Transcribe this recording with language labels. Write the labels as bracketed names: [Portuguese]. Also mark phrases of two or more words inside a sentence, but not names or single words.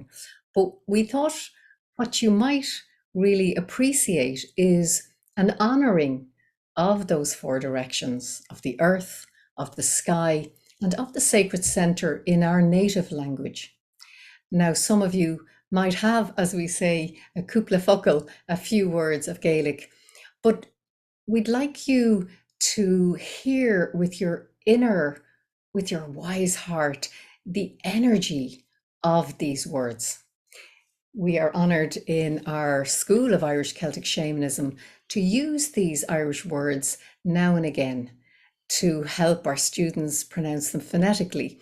[English] But we thought what you might really appreciate is an honouring of those four directions, of the earth, of the sky, and of the sacred centre in our native language. Now, some of you might have, as we say, [Irish] a cúpla focal, [English] a few words of Gaelic, but we'd like you to hear with your wise heart, the energy of these words. We are honoured in our School of Irish Celtic Shamanism to use these Irish words now and again to help our students pronounce them phonetically.